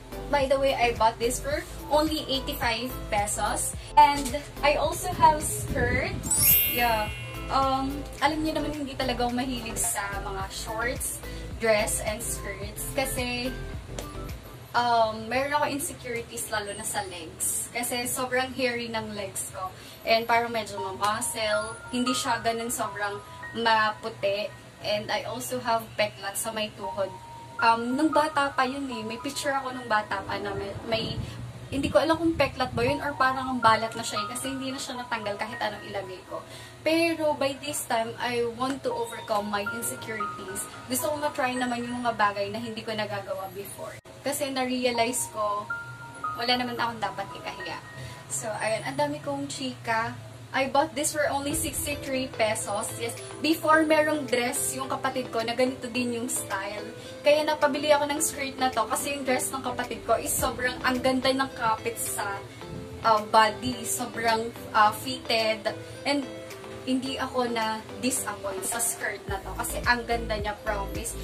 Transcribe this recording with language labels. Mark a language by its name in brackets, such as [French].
[English] By the way, I bought this for only 85 pesos. And I also have skirts. Yeah. [Filipino] Alam niyo naman hindi talaga ako mahilig sa mga shorts, dress, and skirts. Kasi, meron ako insecurities lalo na sa legs. Kasi sobrang hairy ng legs ko. And parang medyo ma-muscle. Hindi siya ganun sobrang maputi. [English] And I also have [Filipino] peklat sa may tuhod. Nung bata pa yun eh. May picture ako nung bata pa na may hindi ko alam kung peklat ba yun or parang ang balat na siya eh, kasi hindi na siya natanggal kahit anong ilagay ko. [English] Pero by this time, I want to overcome my insecurities. [Filipino] Gusto ko na-try naman yung mga bagay na hindi ko nagagawa before. Kasi na-realize ko, wala naman akong dapat ikahiya. So, ayun, ang dami kong chika. [English] I bought this for only 63 pesos. [Filipino] Yes, before merong dress yung kapatid ko na ganito din yung style. Kaya napabili ako ng skirt na to kasi yung dress ng kapatid ko is sobrang ang ganda ng kapit sa body. Sobrang fitted. And hindi ako na disappoint sa skirt na to kasi ang ganda niya, promise.